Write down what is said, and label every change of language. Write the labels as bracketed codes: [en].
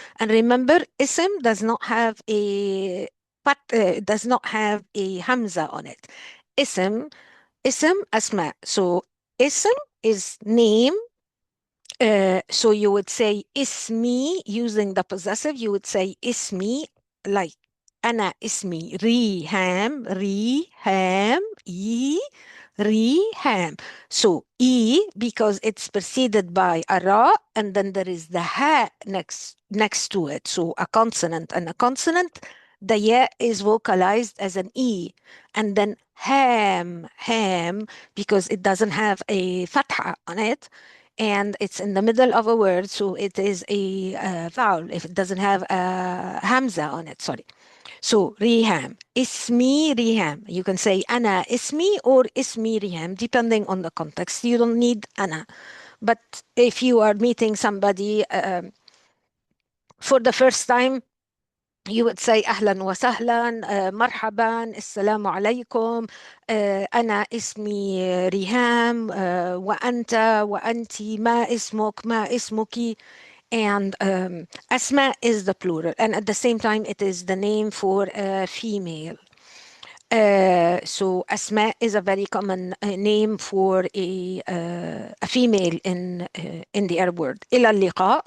[en] And remember, ism does not have a does not have a hamza on it. Ism, ism, asma. So ism is name, so you would say ismi using the possessive. You would say ismi like [ar] أنا اسمي ريهام ريهام إي ريهام. [en] So E because it's preceded by a ra and then there is the ha next to it. So a consonant and a consonant. The ya is vocalized as an E. And then ham because it doesn't have a fatha on it and it's in the middle of a word, so it is a vowel if it doesn't have a hamza on it. Sorry. So Reham, ismi Reham. You can say ana ismi or ismi Reham, depending on the context. You don't need ana. But if you are meeting somebody for the first time, you would say [ar] أهلا وسهلا مرحبا السلام عليكم أنا اسمي ريهام وأنت وأنت ما اسمك ما اسمك. [en] And Asma is the plural, and at the same time, it is the name for a female. So Asma is a very common name for a female in the Arab word. [ar] إلى اللقاء.